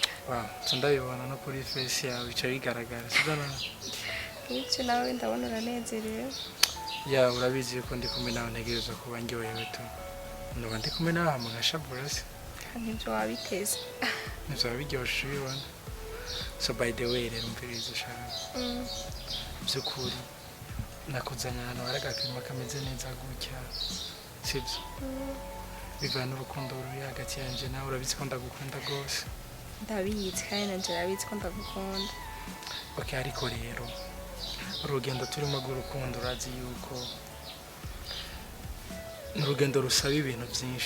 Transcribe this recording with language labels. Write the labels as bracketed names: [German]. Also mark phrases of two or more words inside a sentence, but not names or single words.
[Kinyarwanda] Wow, ndabibona no kuri face yawe bica bigaragara. Sibyo na? Icyo nawe ndabona uranezerewe. Ya urabizi yuko ndi kumwe nawe ntegereza kuba ndyohewe tu. Ndoba ndi kumwe nawe mugashabura se. Nibyo wabiteze. Nibyo biryoshe ubibona. [English] So by the way [Kinyarwanda] rero mviriza shaka. Byukuri nakuzanya ahantu hari agapimo kameze neza gutya. Sibyo. Bivana urukundo ruri hagati yanje nawe urabizi ko ndagukunda rwose. Ndabizi kandi nanje urabizi ko ndagukunda. Okay ariko rero urugendo turimo rw'urukundo urazi yuko n'urugendo rusaba ibintu byinshi.